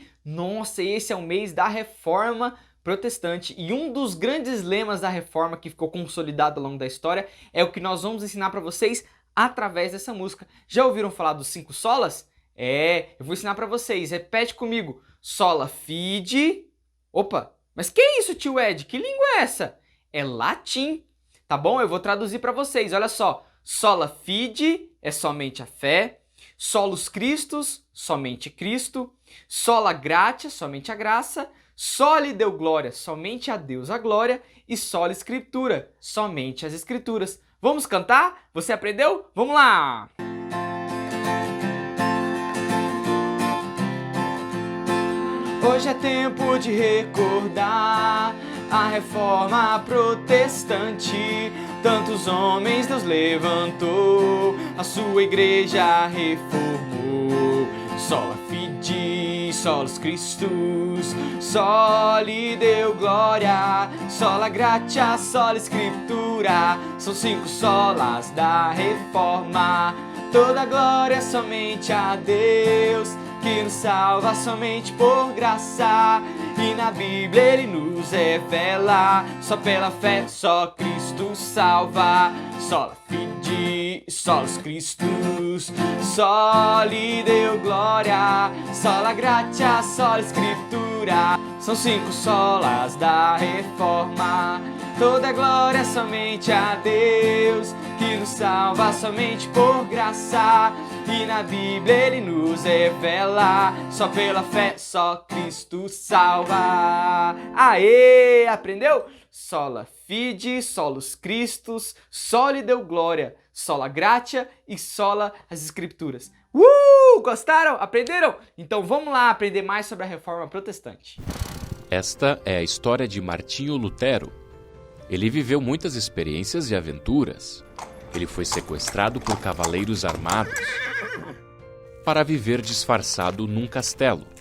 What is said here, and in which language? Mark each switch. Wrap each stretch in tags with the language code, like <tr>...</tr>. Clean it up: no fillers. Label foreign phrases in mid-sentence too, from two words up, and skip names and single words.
<pt>Nossa, esse é o mês da Reforma Protestante e um dos grandes lemas da Reforma que ficou consolidado ao longo da história é o que nós vamos ensinar para vocês através dessa música. Já ouviram falar dos 5 solas? Eu vou ensinar para vocês. Repete comigo.</pt> <la>Sola, fide...</la> <pt>Opa! Mas que isso, tio Ed? Que língua é essa? É latim, tá bom? Eu vou traduzir para vocês, olha só.</pt> <la>Sola fide</la> <pt>é somente a fé.</pt> <la>Solus Christus,</la> <pt>somente Cristo.</pt> <la>Sola gratia,</la> <pt>somente a graça.</pt> <la>Soli Deo glória,</la> <pt>somente a Deus a glória.</pt> <la>E sola Scriptura,</la> <pt>somente as Escrituras. Vamos cantar? Você aprendeu? Vamos lá! Hoje é tempo de recordar a Reforma Protestante. Tantos homens Deus levantou, a sua igreja reformou.</pt> <la>Sola fide, solus Christus, soli Deo glória, sola gratia, sola Scriptura.</la> <pt>São 5 solas da Reforma, toda glória somente a Deus, que nos salva somente por graça. E na Bíblia ele nos revela, só pela fé, só Cristo salva.</pt> <la>Sola fide, solus Christus, soli Deo glória, sola gratia, sola Scriptura.</la> <pt>São 5 solas da Reforma, toda glória somente a Deus, que nos salva somente por graça. E na Bíblia ele nos revela, só pela fé, só Cristo salva. Aê! Aprendeu?</pt> <la>Sola fide, solus Christus, soli Deo glória, sola gratia e sola</la> <pt>as Escrituras. Gostaram? Aprenderam? Então vamos lá aprender mais sobre a Reforma Protestante. Esta é a história de Martinho Lutero. Ele viveu muitas experiências e aventuras. Ele foi sequestrado por cavaleiros armados para viver disfarçado num castelo.</pt>